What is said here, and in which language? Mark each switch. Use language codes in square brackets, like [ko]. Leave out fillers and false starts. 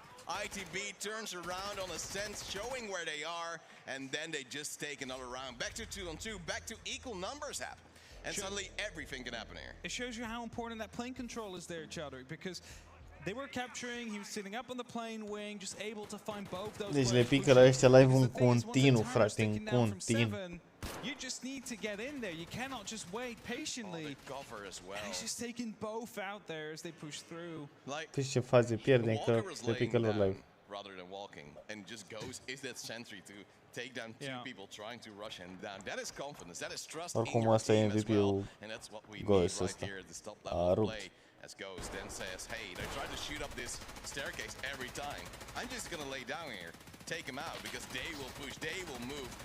[en] ITB turns around on a sense, showing where they are, and then they just take another round. Back to 2 on 2, back to equal numbers happen. And suddenly everything can happen here. It shows you how important that plane control is there, Chowdhury, because they were capturing, he was sitting up on the plane wing, just able to find both those. [ro] Deci le pică la ăștia live un continuu, frate, în continuu. [en] You just need to get in there. You cannot just wait patiently. Cover as well. He's just taking both out there as they push through. [ro] Deci ce faze pierdem că le pică lor live. [en] Rather than walking, and just goes is that sentry to take down 2 people trying to rush him down. That is confidence. That is trust in your team as well. And that's what we need right here at the top level of play. As Ghost then says, hey, they try to shoot up this staircase every time. I'm just gonna lay down here, take him out, because they will push, they will move.